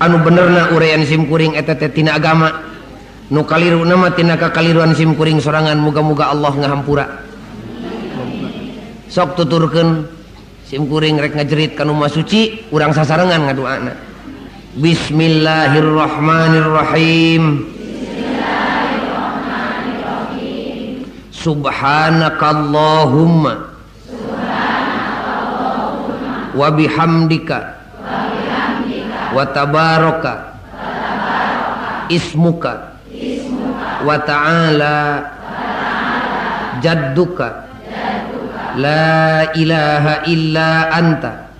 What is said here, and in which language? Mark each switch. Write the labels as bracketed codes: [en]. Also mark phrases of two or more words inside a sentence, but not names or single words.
[su] anu benerna uraian simkuring eta teh tina agama nu kaliruna mah tina kakaliruan simkuring sorangan muga-muga Allah ngahampura sok tuturkeun simkuring rek ngajerit ka nu mah suci urang sasarengan ngadoana [ar] بسم الله الرحمن الرحيم سبحانك اللهم وبحمدك وتبارك اسمك وتعالى جدك لا إله إلا أنت